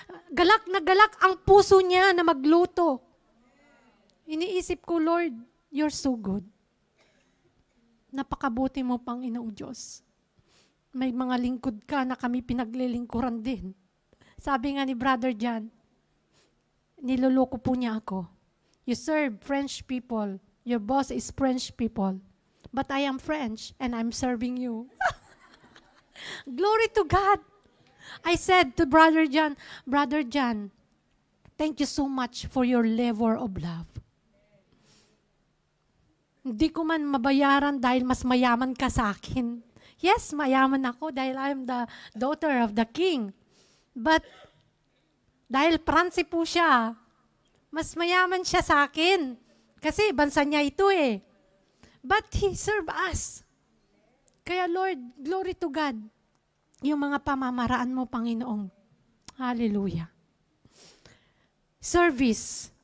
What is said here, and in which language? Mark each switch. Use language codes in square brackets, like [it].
[tl] Galak na galak ang puso niya na magluto. Iniisip ko, Lord, [en] you're so good. [tl] Napakabuti mo, Panginoong Diyos. May mga lingkod ka na kami pinaglilingkuran din. Sabi nga ni Brother John, niloloko po niya ako. [en] You serve French people. Your boss is French people. But I am French and I'm serving you. Glory to God. I said to Brother John, thank you so much for your labor of love. [tl] Hindi ko man mabayaran dahil mas mayaman ka sa akin. [en] Yes, [tl] mayaman ako dahil [en] I'm the daughter of the king. But [tl] dahil Pransi po siya, mas mayaman siya sa akin. Kasi bansa niya ito eh. [en] But He served us. [tl] Kaya Lord, [en] glory to God. [tl] Yung mga pamamaraan mo, Panginoong. Hallelujah. Service.